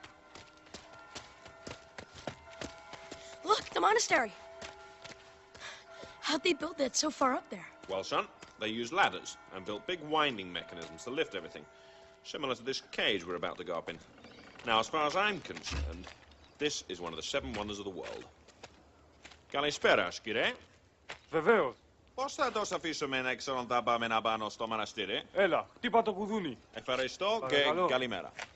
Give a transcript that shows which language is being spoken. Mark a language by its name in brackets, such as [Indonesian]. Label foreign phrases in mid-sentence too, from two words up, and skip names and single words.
[English] Look, the monastery. How'd they build that so far up there? Well, son, they used ladders and built big winding mechanisms to lift everything, similar to this cage we're about to go up in. Now, as far as I'm concerned, this is one of the 7 wonders of the world. [Greek] Καλησπέρα, κύριε. Βεβαίως. Πώς θα το αφήσουμε να πάμε να πάνω στο μοναστήρι? Έλα, χτύπα το κουδούνι. Ευχαριστώ και καλημέρα.